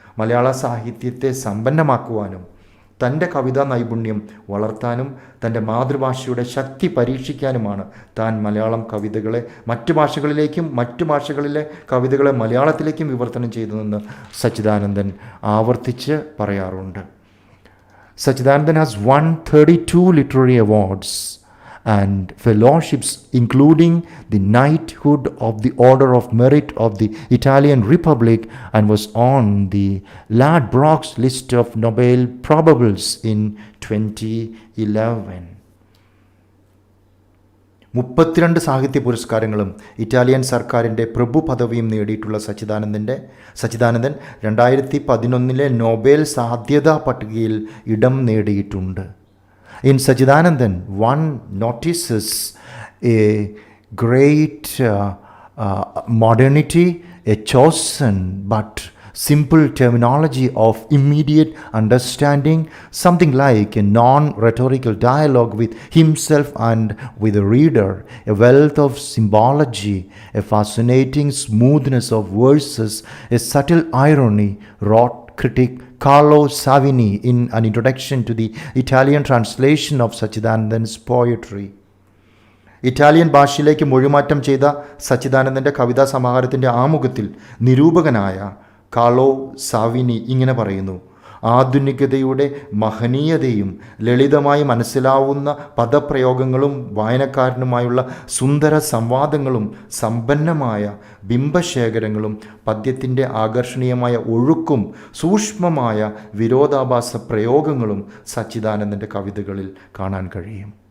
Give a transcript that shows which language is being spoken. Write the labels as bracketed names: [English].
[Malayalam] മലയാള സാഹിത്യത്തെ സമ്പന്നമാക്കുവാനും തൻ്റെ കവിതാ നൈപുണ്യം വളർത്താനും തൻ്റെ മാതൃഭാഷയുടെ ശക്തി പരീക്ഷിക്കാനുമാണ് താൻ മലയാളം കവിതകളെ മറ്റു ഭാഷകളിലേക്കും മറ്റു ഭാഷകളിലെ കവിതകളെ മലയാളത്തിലേക്കും വിവർത്തനം ചെയ്തതെന്ന് സച്ചിദാനന്ദൻ ആവർത്തിച്ച് പറയാറുണ്ട്. [English] Satchidanandan has won 32 literary awards and fellowships, including the Knighthood of the Order of Merit of the Italian Republic, and was on the Ladbrokes list of Nobel probables in 2011. [Malayalam] 32 സാഹിത്യ പുരസ്കാരങ്ങളും ഇറ്റാലിയൻ സർക്കാരിൻ്റെ പ്രഭു പദവിയും നേടിയിട്ടുള്ള സച്ചിദാനന്ദൻ 2011 നൊബേൽ സാധ്യതാ പട്ടികയിൽ ഇടം നേടിയിട്ടുണ്ട്. [English] In Satchidanandan, one notices a great modernity, a chosen but simple terminology of immediate understanding, something like a non-rhetorical dialogue with himself and with the reader, a wealth of symbology, a fascinating smoothness of verses, a subtle irony, wrought critic Carlo Savini in an introduction to the Italian translation of Satchidanandan's poetry. [Malayalam] Italian ഭാഷയിലേക്ക് മൊഴിമാറ്റം ചെയ്ത സച്ചിദാനന്ദൻ്റെ കവിതാ സമാഹാരത്തിൻ്റെ ആമുഖത്തിൽ നിരൂപകനായ Carlo സാവിനി ഇങ്ങനെ പറയുന്നു: ആധുനികതയുടെ മഹനീയതയും ലളിതമായി മനസ്സിലാവുന്ന പദപ്രയോഗങ്ങളും വായനക്കാരനുമായുള്ള സുന്ദര സംവാദങ്ങളും സമ്പന്നമായ ബിംബശേഖരങ്ങളും പദ്യത്തിൻ്റെ ആകർഷണീയമായ ഒഴുക്കും സൂക്ഷ്മമായ വിരോധാഭാസ പ്രയോഗങ്ങളും സച്ചിദാനന്ദൻ്റെ കവിതകളിൽ കാണാൻ കഴിയും.